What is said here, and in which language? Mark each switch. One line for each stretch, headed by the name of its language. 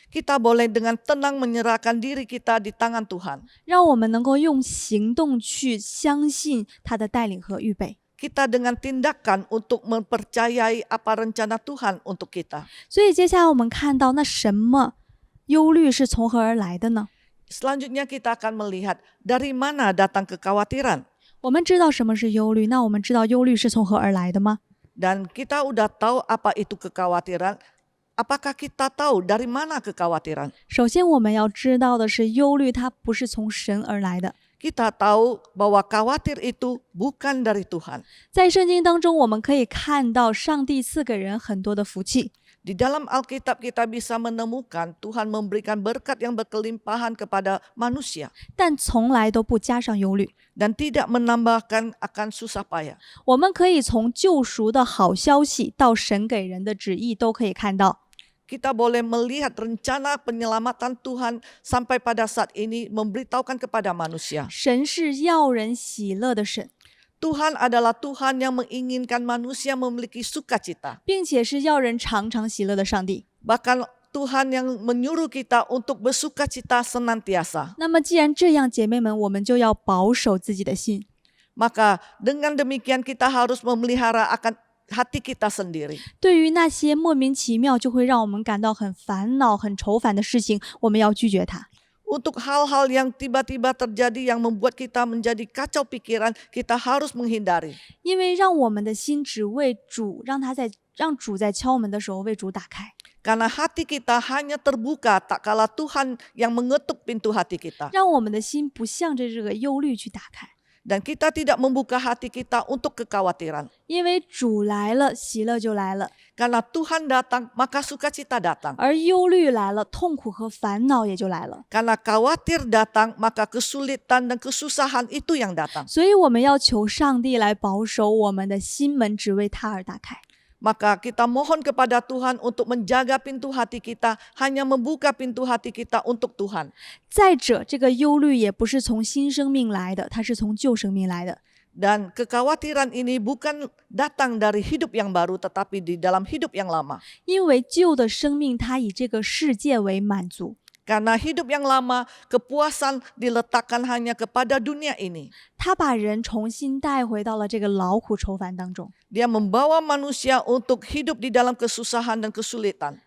Indonesian: Kita boleh dengan tenang menyerahkan diri kita di tangan Tuhan.
Chinese: 让我们能够用行动去相信他的带领和预备。
Indonesian: Kita dengan tindakan untuk mempercayai apa rencana Tuhan untuk kita.
Chinese: 所以接下来我们看到，那什么忧虑是从何而来的呢？
Indonesian: Selanjutnya kita akan melihat dari mana datang kekhawatiran.
Chinese: 我们知道什么是忧虑，那我们知道忧虑是从何而来的吗？
Indonesian: Dan kita udah tahu apa itu kekhawatiran. Apakah kita tahu dari mana kekhawatiran?
Chinese: 首先我们要知道的是，忧虑它不是从神而来的。
Indonesian: Kita tahu bahwa khawatir itu bukan dari Tuhan.
Chinese: 在圣经当中，我们可以看到上帝赐给人很多的福气。
Indonesian: Di dalam Alkitab kita bisa menemukan Tuhan memberikan berkat yang berkelimpahan kepada manusia
Chinese: 但从来都不加上忧虑。
Indonesian: dan tidak menambahkan akan susah payah.
Chinese: 我们可以从救赎的好消息到神给人的旨意都可以看到，
Indonesian: Kita boleh melihat rencana penyelamatan Tuhan sampai pada saat ini memberitahukan kepada manusia.
Chinese: 神是要人喜乐的神，
Indonesian: Tuhan adalah Tuhan yang menginginkan manusia memiliki sukacita.
Chinese: 并且是要人常常喜乐的上帝。
Indonesian: Bahkan Tuhan yang menyuruh kita untuk bersukacita senantiasa.
Chinese: 那么既然这样，姐妹们，我们就要保守自己的心。
Indonesian: Maka dengan demikian kita harus memelihara akan hati kita sendiri.
Chinese: 对于那些莫名其妙就会让我们感到很烦恼、很愁烦的事情，我们要拒绝它。
Indonesian: Untuk hal-hal yang tiba-tiba terjadi yang membuat kita menjadi kacau pikiran, kita harus menghindari.
Chinese: 因为让我们的心只为主，让主在敲门的时候为主打开，
Indonesian: Karena hati kita hanya terbuka tak kala Tuhan yang mengetuk pintu hati kita.
Chinese: 让我们的心不向着这个忧虑去打开。
Indonesian: Dan kita tidak membuka hati kita untuk kekhawatiran.
Chinese: 因为主来了，喜乐就来了；
Indonesian: Karena Tuhan datang, maka sukacita datang.
Chinese: 而忧虑来了，痛苦和烦恼也就来了。
Indonesian: Karena khawatir datang, maka kesulitan dan kesusahan itu yang datang.
Chinese: 所以我们要求上帝来保守我们的心门，只为他而打开。
Indonesian: Maka kita mohon kepada Tuhan untuk menjaga pintu hati kita, hanya membuka pintu hati kita untuk Tuhan.
Chinese: 再者，这个忧虑也不是从新生命来的，它是从旧生命来的。
Indonesian: Dan kekhawatiran ini bukan datang dari hidup yang baru, tetapi di dalam hidup yang lama.
Chinese: 因为旧的生命它以这个世界为满足，
Indonesian: Karena hidup yang lama, kepuasan diletakkan hanya kepada dunia ini.
Chinese: 它把人重新带回到了这个劳苦愁烦当中，
Indonesian: Dia membawa manusia untuk hidup di dalam kesusahan dan kesulitan.